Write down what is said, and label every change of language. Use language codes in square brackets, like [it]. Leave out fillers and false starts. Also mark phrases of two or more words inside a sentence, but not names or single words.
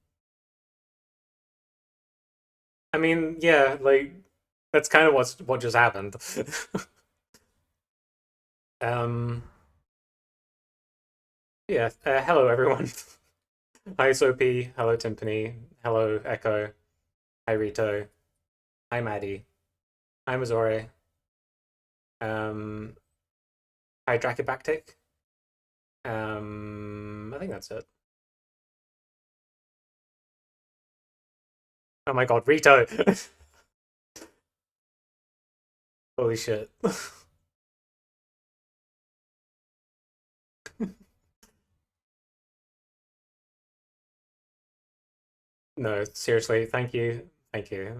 [en] I mean, yeah, like that's kind of what just happened. um yeah, hello everyone. Hi Soapy, hello Timpani, hello Echo, hi Rito, hi Maddie, hi Mazore, um hi Dracobactic. I think that's it. Oh my god, Rito! Holy shit. No, seriously, thank you. Thank you.